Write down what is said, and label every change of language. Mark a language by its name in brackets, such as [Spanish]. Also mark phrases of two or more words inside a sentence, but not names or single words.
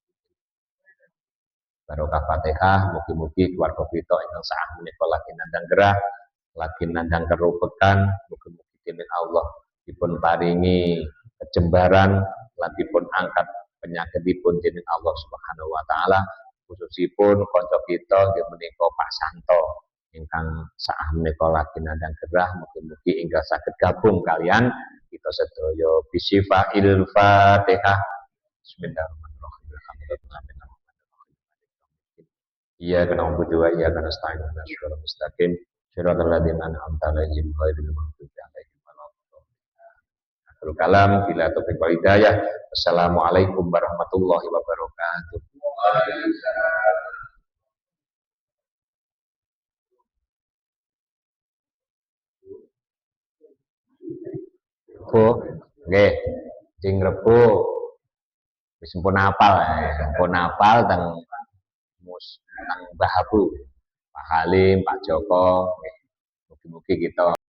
[Javanese] Barokah Fatihah, mugi-mugi keluarga kita ingkang sah menika lagi nandang gerah, lagi nandang kerupekan, mugi-mugi dening Allah dipun paringi kejembaran, lan dipun angkat penyakitipun dening Allah [Arabic] سبحانه وتعالى. [Javanese] Khususipun kanca kita nggih menika Pak Santo ingkang saah menika lagi nandang gerah, mugi-mugi ingkang saged gabung kalian kita sedaya bisifa'il Fatihah. [Arabic] بسم الله الرحمن الرحيم. إياك نعبد وإياك نستعين اهدنا الصراط المستقيم صراط الذين أنعمت عليهم غير المغضوب عليهم ولا الضالين. آخر الكلام بالتوفيق والهداية. والسلام عليكم ورحمة الله وبركاته. [Javanese] Bu, nggih, sing Rebo wis pun apal teng Mbah Abu, Pak Halim, Pak Joko, mugi-mugi kita